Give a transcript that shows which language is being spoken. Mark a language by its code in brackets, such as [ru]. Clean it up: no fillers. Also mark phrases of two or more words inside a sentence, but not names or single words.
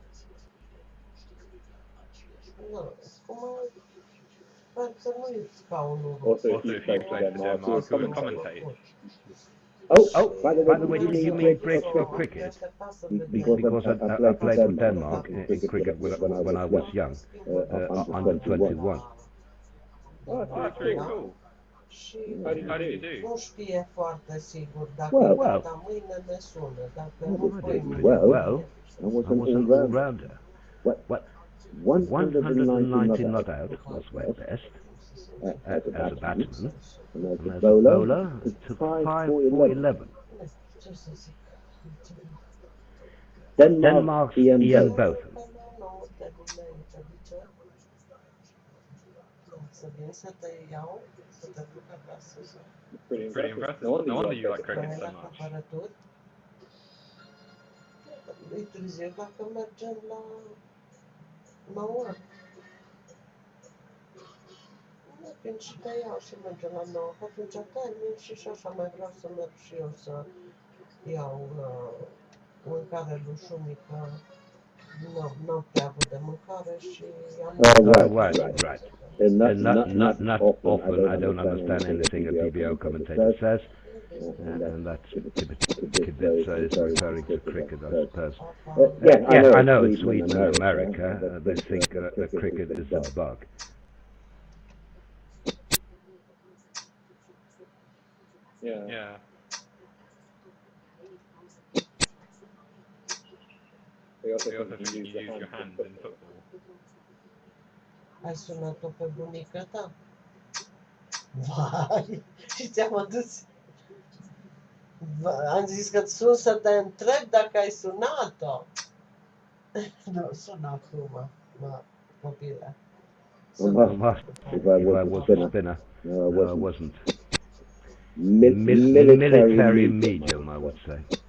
[en] Also, if you played for Denmark, you would commentate. Oh, by the way, do you mean break for cricket? Because I played for Denmark in cricket when I was young, under 21. Oh, that's very cool. How do you do? [ro] Nu știe foarte sigur dacă gata mâine ne sună, dacă nu pui mâine. [en] Well, I was an all-rounder. What? 190 not out was my best as a batsman, and as a bowler took 5 for 11. Denmark's Ian Botham. Pretty impressive. No wonder you like cricket so much. [ro] E târziu dacă mergem la 9. Când și te iau și mergem la 9, că atunci termin și așa mai vreau să merg și eu să iau mâncare lușumică. N-am prea avut de mâncare și am... [en] Right. Not often I don't understand anything a PBO commentator says, and that's Kibitza is referring to cricket, I suppose. Yeah, I know in Sweden and America they think that cricket is a bug. Yeah. They also think you use your hands in football. [ro] Ai sunat-o pe bunica ta? Vai! Și ți-am adus... Am zis că sun să te întreb dacă ai sunat-o. Nu, sună acum, copile. [en] If I was a spinner, no, I wasn't. Military medium, I would say.